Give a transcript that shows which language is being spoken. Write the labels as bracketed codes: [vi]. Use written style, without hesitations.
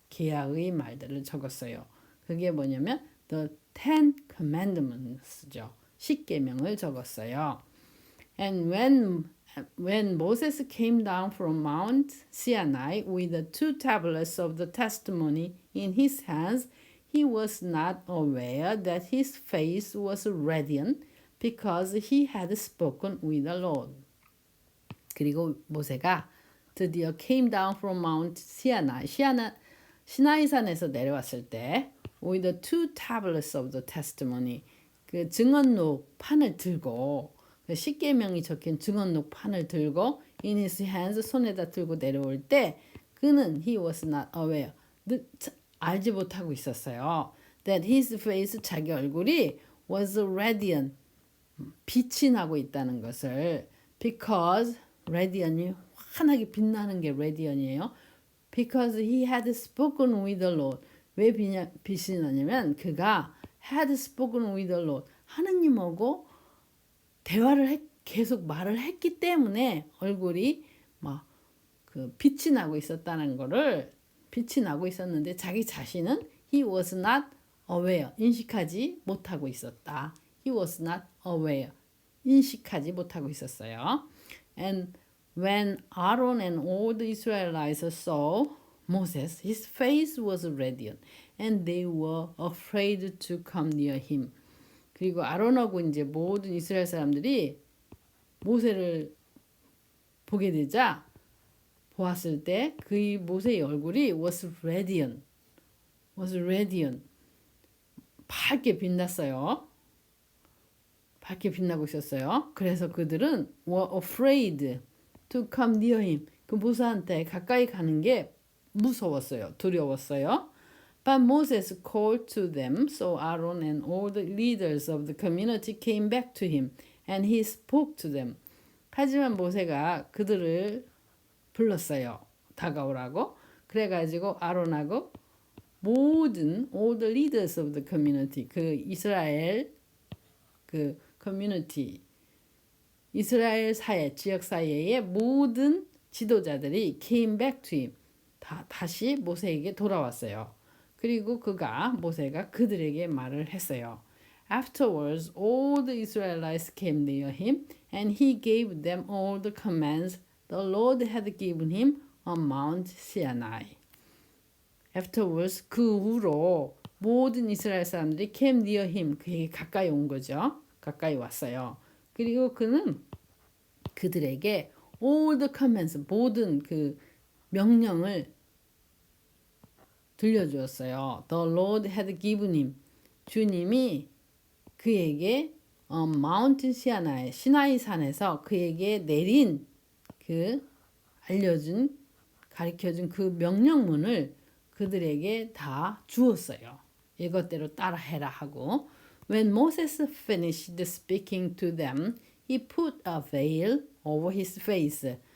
[ko] 계약의 말들을 적었어요. 그게 뭐냐면 [en] the 10 commandments [ko] 죠. 10계명을 적었어요. [en] And when Moses came down from Mount Sinai with the 2 tablets of the testimony in his hands, he was not aware that his face was radiant because he had spoken with the Lord. [ko] 그리고 모세가 드디어 [en] came down from Mount Sinai. [ko] 시나이산에서 내려왔을 때 [en] with the 2 tablets of the testimony [ko] 그 증언록 판을 들고 그 십계명이 적힌 증언록 판을 들고 [en] in his hands [ko] 손에다 들고 내려올 때 그는 [en] he was not aware [ko] 알지 못하고 있었어요. [en] That his face [ko] 자기 얼굴이 [en] was radiant [ko] 빛이 나고 있다는 것을 [en] because [ko] radiant이 환하게 빛나는 게 radiant이에요. [en] Because he had spoken with the Lord. [ko] 왜 빛이 나냐면 그가 [en] had spoken with the Lord. [ko] 하느님하고 대화를 계속 말을 했기 때문에 얼굴이 막 그 빛이 나고 있었다는 거를 빛이 나고 있었는데 자기 자신은 [en] he was not aware [ko] 인식하지 못하고 있었다. [en] He was not aware [ko] 인식하지 못하고 있었어요. [en] And when Aaron and all the Israelites saw Moses, his face was radiant, and they were afraid to come near him. [ko] 그리고 아론하고 이제 모든 이스라엘 사람들이 모세를 보게 되자 보았을 때 그 모세의 얼굴이 [en] was radiant, [ko] 밝게 빛났어요. 밝게 빛나고 있었어요. 그래서 그들은 [en] were afraid to come near him. [ko] 그 모세한테 가까이 가는 게 무서웠어요. 두려웠어요. [en] But Moses called to them, so Aaron and all the leaders of the community came back to him, and he spoke to them. [ko] 하지만 모세가 그들을 불렀어요. 다가오라고. 그래가지고 아론하고 모든 [en] all the leaders of the community [ko] 그 이스라엘 그 커뮤니티 이스라엘 사회 지역 사회의 모든 지도자들이 [en] came back to him [ko] 다시 모세에게 돌아왔어요. 그리고 모세가 그들에게 말을 했어요. [en] Afterwards, all the Israelites came near him, and he gave them all the commands the Lord had given him on Mount Sinai. Afterwards, [ko] 그 후로 모든 이스라엘 사람들이 [en] came near him, [ko] 그에게 가까이 온 거죠. 가까이 왔어요. 그리고 그는 그들에게 [en] all the commands, [ko] 모든 그 명령을 들려주었어요. [en] The Lord had given him. [ko] 주님이 그에게 Mount Sinai, 시나이 산에서 그에게 내린 그 가르쳐준 그 명령문을 그들에게 다 주었어요. 이것대로 따라해라 하고. [en] When Moses finished speaking to them, he put a veil over his face.